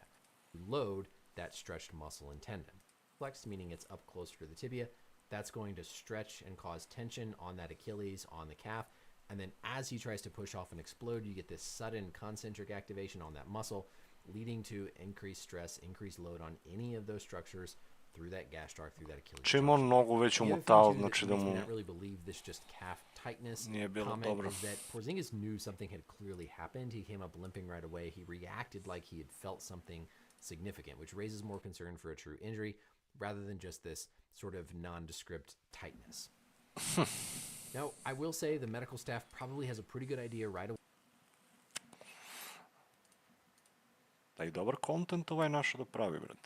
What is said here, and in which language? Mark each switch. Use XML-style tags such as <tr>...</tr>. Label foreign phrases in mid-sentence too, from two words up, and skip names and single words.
<en>Load that stretched muscle and tendon. Flex, meaning it's up closer to the tibia, that's going to stretch and cause tension on that Achilles, on the calf, and then as he tries to push off and explode, you get this sudden concentric activation on that muscle, leading to increased stress, increased load on any of those structures through that gastroc, through that Achilles.</en> <sr>Čim on nogu već umotao, znači da mu nije bilo dobro.</sr> <en>Porzingis knew something had clearly happened. He came up limping right away. He reacted like he had felt something significant, which raises more concern for a true injury rather than just this sort of nondescript tightness. Now, I will say the medical staff probably has a pretty good idea right away.</en> <sr>Da i dobar kontent ovaj našo da pravi, brate.</sr>